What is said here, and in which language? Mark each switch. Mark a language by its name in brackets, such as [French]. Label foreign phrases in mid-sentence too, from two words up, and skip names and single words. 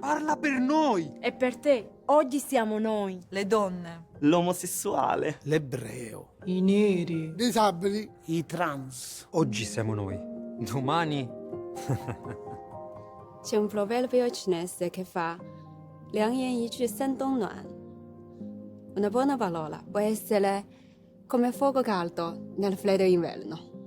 [Italian] Parla per noi! E per te? Oggi siamo noi. Le donne. L'omosessuale. L'ebreo. I neri. Disabili. I trans. Oggi siamo noi. Domani... C'è un proverbio cinese che fa [Chinese] 良言一句三冬暖. [Italian] Una buona parola può essere come fuoco caldo nel freddo inverno.